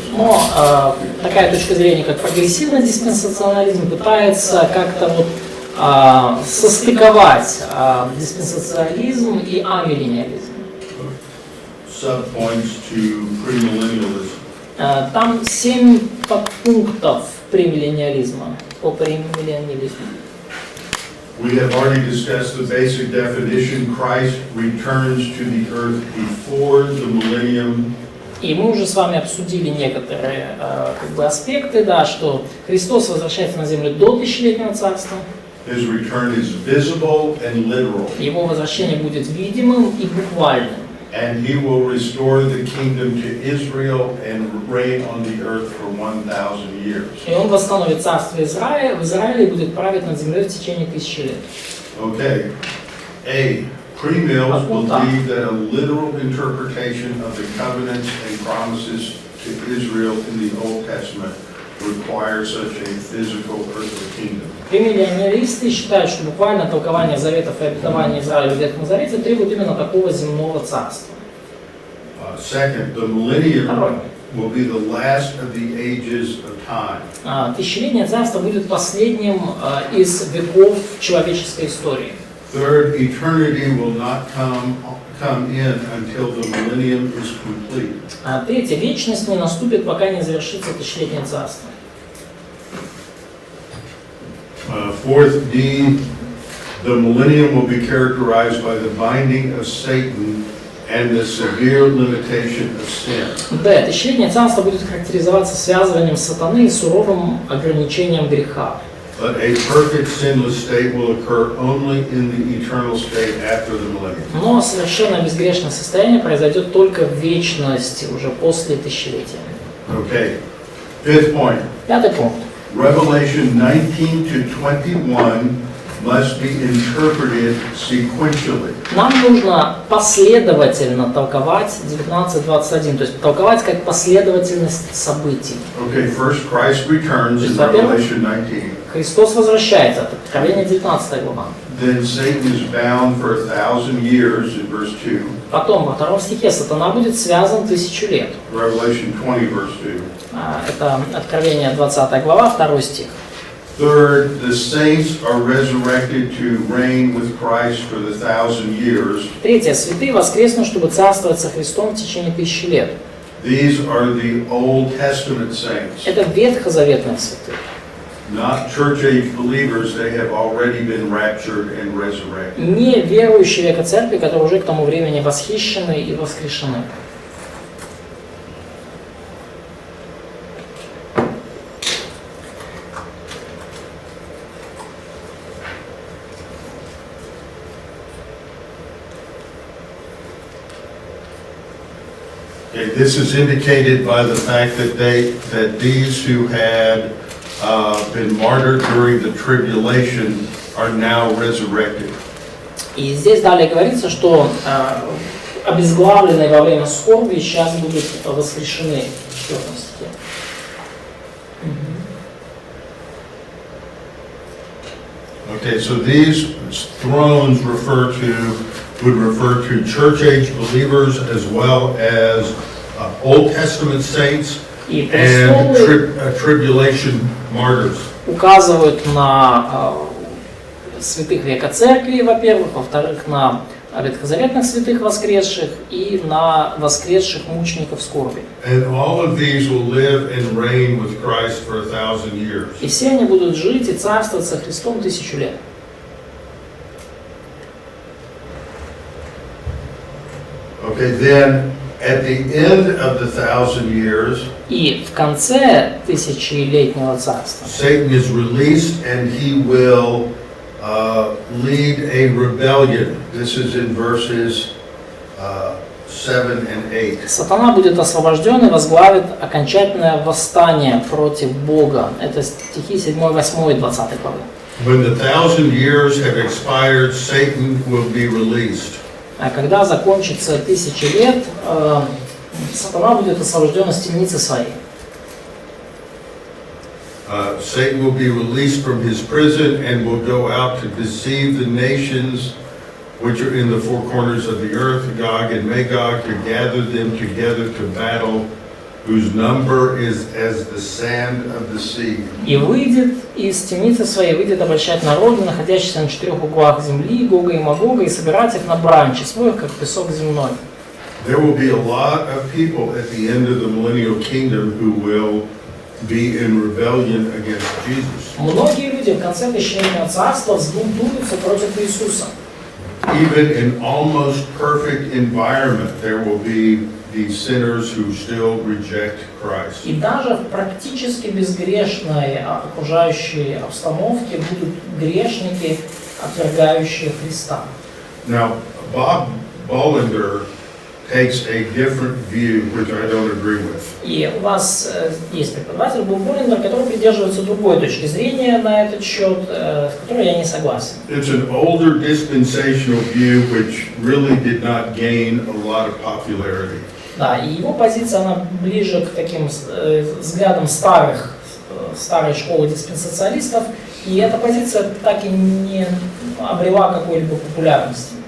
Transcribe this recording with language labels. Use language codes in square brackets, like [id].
[ru] Но такая точка зрения, как прогрессивный диспенсационализм, пытается как-то вот состыковать диспенсационализм и амиллениализм. [en] Subpoints to premillennialism. [ru] Там 7 подпунктов премиллениализма, по премиллениализму. [en] We have already discussed the basic definition. Christ returns to the earth before the millennium. [ru] И мы уже с вами обсудили некоторые аспекты, да, что Христос возвращается на землю до тысячелетнего царства. [en] His return is visible and literal. [ru] Его возвращение будет видимым и буквальным. [en] And he will restore the kingdom to Israel and reign on the earth for 1,000 years. [ru] И он восстановит царство в Израиле и будет править над землей в течение 1000 лет. [en] Okay. A. Premills believe that a literal interpretation of the covenants and promises to Israel in the Old Testament require such a physical earthly kingdom. [ru] Премиллениалисты считают, что буквально толкование заветов и обетования Израиля в Ветхом Завете требует именно такого земного царства. [en] Second, the millennium will be the last of the ages of time. [ru] Тысячелетнее царство будет последним из веков человеческой истории. [en] Third, eternity will not come in until the millennium is complete. [ru] Третье, вечность не наступит, пока не завершится тысячелетнее царство. [en] Fourth, D, the millennium will be characterized by the binding of Satan and the severe limitation of sin. [ru] Д. Тысячелетнее царство будет характеризоваться связыванием сатаны и суровым ограничением греха. [en] But a perfect sinless state will occur only in the eternal state after the millennium. [ru] Но совершенно безгрешное состояние произойдет только в вечности, уже после тысячелетия. [en] Okay. Fifth point. [ru] Пятый пункт. [en] Revelation 19 to 21 must be interpreted sequentially. [ru] Нам нужно последовательно толковать 19:21, то есть толковать как последовательность событий. [en] Okay, first Christ returns in Revelation 19. [ru] Христос возвращается, это Откровение 19 глава. [en] Then Satan is bound for 1,000 years in verse 2. [ru] Потом, во втором стихе, сатана будет связан 1000 лет. [en] Revelation 20 verse 2. [ru] Это Откровение 20 глава, 2 стих. [en] Third, the saints are resurrected to reign with Christ for the 1,000 years. [ru] Третье. Святые воскреснут, чтобы царствовать со Христом в течение 1000 лет. [en] These are the Old Testament saints. [ru] Это ветхозаветных святых. [en] Not church-age believers, they have already been raptured and resurrected. [ru] Не верующие века церкви, которые уже к тому времени восхищены и воскрешены. [en] Okay, this is indicated by the fact that these who had been martyred during the tribulation are now resurrected. [ru] И здесь далее говорится, что обезглавленные во время скорби сейчас будут воскрешены в 4 стихе. [en] Okay, so these thrones would refer to church-age believers as well as Old Testament saints [ru] И [en] and [ru] престолы [en] tribulation martyrs. [ru] указывают на святых века церкви, во-первых, во-вторых, на ветхозаветных святых воскресших и на воскресших мучеников скорби. [en] And all of these will live and reign with Christ for 1,000 years. [ru] И все они будут жить и царствовать со Христом 1000 лет. [en] Okay, then at the end of the 1,000 years, [ru] И в конце тысячелетнего царства [en] Satan is released and he will lead a rebellion. This is in verses 7 and 8. [ru] сатана будет освобожден и возглавит окончательное восстание против Бога. Это стихи 7, 8 и 20 главы. [en] When the 1,000 years have expired, Satan will be released. [ru] А когда закончится 1000 лет, сатана будет освобожден из темницы своей. [en] Satan will be released from his prison and will go out to deceive the nations which are in the four corners of the earth, Gog and Magog, to gather them together to battle, whose number is as the sand of the sea. [ru] И выйдет из темницы своей, выйдет обольщать народы, находящиеся на 4 углах земли, Гога и Магога, и собирать их на брань, число их, как песок земной. [en] There will be a lot of people at the end of the millennial kingdom who will be in rebellion against Jesus. [ru] Многие люди в конце тысячелетнего царства взбунтуются против Иисуса. [en] Even in almost perfect environment, there will be these sinners who still reject Christ. [ru] И даже в практически безгрешной окружающей обстановке будут грешники, отвергающие Христа. [en] Now, Bob Bollender takes a different view, which I don't agree with. [ru] И у вас есть преподаватель Боб Боллиндер, который придерживается другой точки зрения на этот счет, с которой я не согласен. [en] It's an older dispensational view which really did not gain a lot of popularity. [ru] Да, и его позиция, она ближе к таким взглядам старых старой школы диспенсациалистов, и эта позиция так и не обрела какой-либо популярности.